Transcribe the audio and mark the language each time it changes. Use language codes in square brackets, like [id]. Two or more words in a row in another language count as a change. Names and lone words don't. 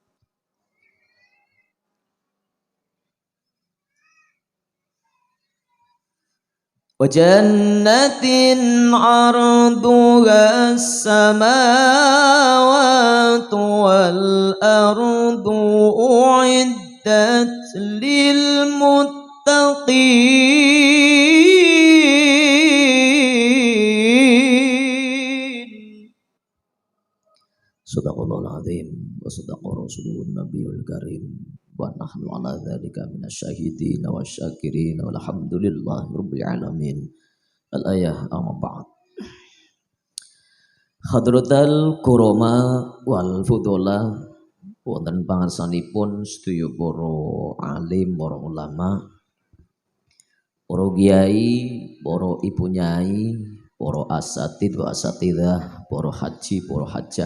[ar] وجنة عرضها السماوات والأرض أعدت للمتقين. صدق الله العظيم وصدق رسوله النبي الكريم ونحن على ذلك من الشاهدين والشاكرين والحمد لله رب العالمين. الآية أما بعد. حضرات الكرماء والفضلاء [jv] wonten pangarsanipun sedaya para alim, para ulama, para kiai, para ibu nyai, para [ar] أساتيذ وأساتذة, [jv] para haji, para hajah.